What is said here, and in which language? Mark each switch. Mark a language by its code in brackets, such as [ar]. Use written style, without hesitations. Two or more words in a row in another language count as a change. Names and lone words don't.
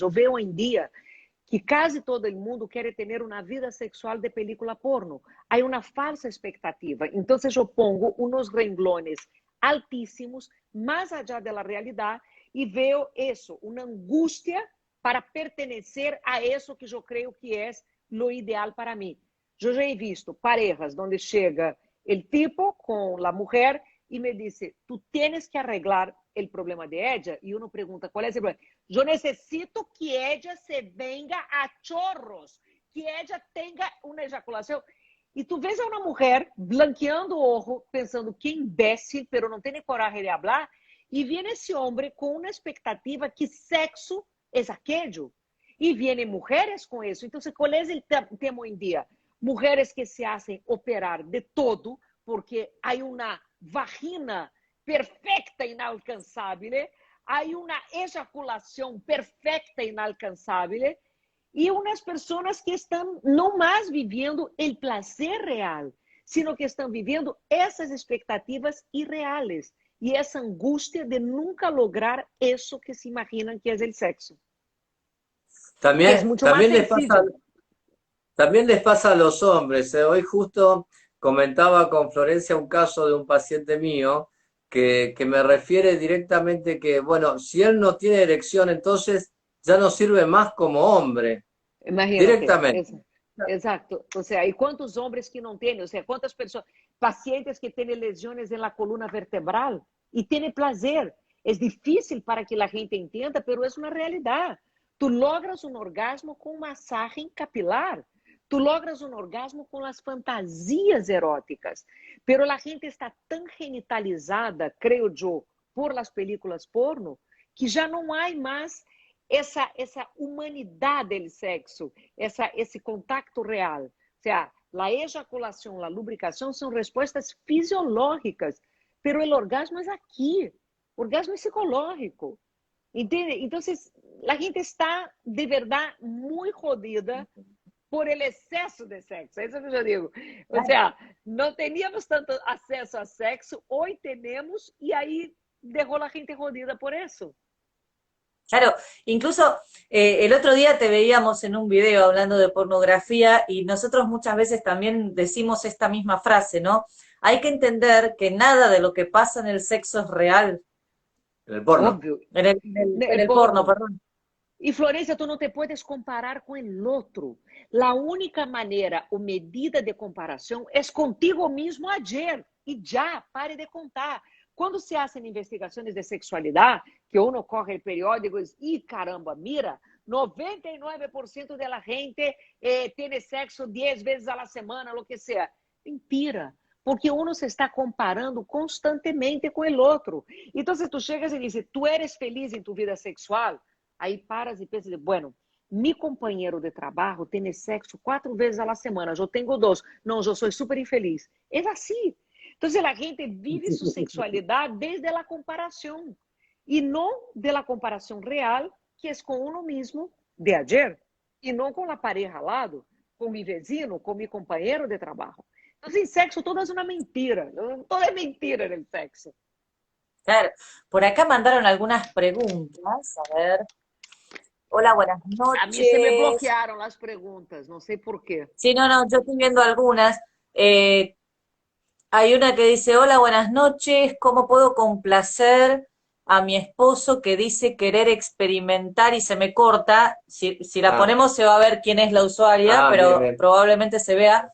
[es] Yo veo hoy en día que casi todo el mundo quiere tener una vida sexual de película porno. Hay una falsa expectativa. Entonces yo pongo unos renglones altísimos, más allá de la realidad, y veo eso, una angustia para pertenecer a eso que [pt] eu creio que é [es] lo ideal [pt] para mim. Eu já [es] he visto parejas [pt] onde chega o tipo com a mulher e me disse, [es] tu tienes que arreglar [pt] o problema [es] de ella, [pt] e uno pergunta, qual é esse problema? Eu necessito que [es] ella se venga a chorros, [pt] que ella tenha uma ejaculação. E tu vês uma mulher blanqueando o ojo, pensando que imbécil, pero não tem nem coragem de falar, e vem esse homem com uma expectativa que sexo é aquello. E vêm mulheres com isso. Então, qual é o tema hoje em dia? Mulheres que [es] se hacen operar de todo, [pt] porque há uma vagina perfecta e inalcançável, há uma ejaculação perfecta e inalcançável, e umas pessoas que estão não mais vivendo o prazer real, sino que estão vivendo essas expectativas irreales e essa angústia de nunca lograr isso que se imaginam que é o sexo, que é [es] También, [pt] muito mais sensível. [es] también les pasa a los hombres. Hoy justo comentaba con Florencia un caso de un paciente mío que me refiere directamente que, bueno, si él no tiene erección, entonces ya no sirve más como hombre, Imagínate, directamente. [pt] exato. O sea, e quantos homens que não têm, ou seja, quantas pessoas, pacientes que têm lesões na coluna vertebral e têm prazer. É difícil para que a gente entenda, mas é uma realidade. Tu logras um orgasmo com massagem capilar. Tu logras um orgasmo com as fantasias eróticas. Pero a gente está tão genitalizada, creio eu, [es] por las películas porno, [pt] que já não há mais essa humanidade do sexo, esse contato real. O sea, a ejaculação, a lubricação são respostas fisiológicas, pero o orgasmo é aqui. O orgasmo é psicológico. Entende? Então, a gente está, de verdade, muito jodida [es] por el [pt] excesso de sexo. Isso é o que eu digo. O sea, não teníamos tanto acesso a sexo, hoje temos, e aí deixou a gente jodida por isso. [es] Claro, incluso el otro día te veíamos en un video hablando de pornografía y nosotros muchas veces también decimos esta misma frase, ¿no? Hay que entender que nada de lo que pasa en el sexo es real. En el porno. [pt] Óbvio. [es] En el porno, perdón. [pt] E Florencia, tu não te puedes comparar com o outro. A única maneira ou medida de comparação é contigo mesmo ayer. E já, pare de contar. Quando [es] se hacen [pt] investigações de sexualidade, [es] que uno corre el periódico e caramba, mira, 99% de la gente [pt] tem sexo 10 vezes [es] a la semana, lo que sea. Mentira. Porque uno se está comparando constantemente [pt] com o outro. Então, se tu chegas e dizes, [es] tu eres feliz em tu vida sexual, [pt] aí paras e pensas, bueno, mi companheiro de trabalho tem sexo 4 vezes [es] a la semana, [pt] eu tenho 2. Não, eu sou super infeliz. É assim. Então, a gente vive sua sexualidade desde a comparação. E não da comparação real, que é com uno mesmo de ayer. E não com a pareja ao lado, com [es] mi vecino, [pt] com mi companheiro de trabalho. Então, em sexo, todo é uma mentira. Todo é mentira no sexo. [es] Claro, por acá mandaron algunas preguntas, a ver. Hola, buenas [pt] A mim se me [es] noches. [pt] bloquearam as perguntas, não sei por quê. [es] Sí, no, yo estoy viendo algunas. Hay una que dice, hola, buenas noches, ¿cómo puedo complacer a mi esposo que dice querer experimentar y se me corta? Si la ponemos se va a ver quién es la usuaria, pero bien. probablemente se vea.